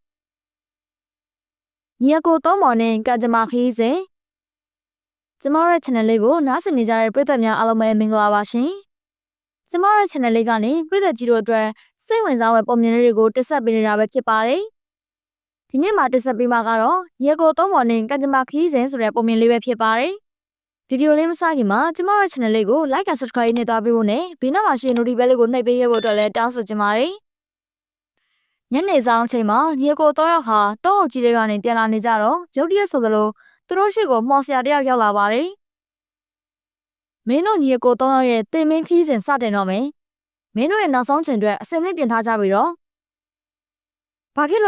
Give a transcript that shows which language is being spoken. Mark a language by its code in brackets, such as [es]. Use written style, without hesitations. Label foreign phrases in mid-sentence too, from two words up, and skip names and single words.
[my] ညီအကိုသုံးမော်နဲ့ကကြမခီးစဉ်ကျမတို့ရဲ့ channel လေးကိုနားဆင်နေကြတဲ့ပရိသတ်များအားလုံးပဲမင်္ဂလာပါရှင်ကျ မတို့ရဲ့ channel လေးကနေပရိသတ်ကြီးတို့အတွက်စိတ်ဝင်စားတဲ့ပုံမြင်လေးတွေကိုတင်ဆက်ပေးနေတာပဲဖြစ်ပါတယ်ဒီနေ့မှာတင်ဆက်ပေးမှာကတော့ညီအကိုသုံးမော်နဲ့ကကြမခီးစဉ်ဆိုတဲ့ပုံမြင်လေးပဲဖြစ်ပါတယ်ဗီဒီယိုလေးမစခင်မှာကျမတို့ channel လေးကို [en] like and subscribe [my] နဲ့သွားပေးဖို့နဲ့ဘေးနားမှာရှိတဲ့ notification လေးကိုနှိပ်ပေးရဖို့အတွက်လည်းတောင်းဆိုချင်ပါတယ်ညနေဆောင်ချိန်မှာညီအကိုသုံးယောက် ဟာတောအုပ်ကြီးတွေကနေပြန်လာနေကြတော့ရုတ်တရက်ဆိုသလိုသူတို့ရှိကိုမှော်ဆရာတယောက်ရောက်လာပါတယ်မင်းတို့ညီအကိုသုံးယောက်ရဲ့တင်မင်းခီးစဉ်စတင်တော့မယ်မင်းတို့ရဲ့နောက်ဆုံးချိန်အတွက်အစင်းသင့်ပြင်ထားကြပြီတော့ဘာဖြစ်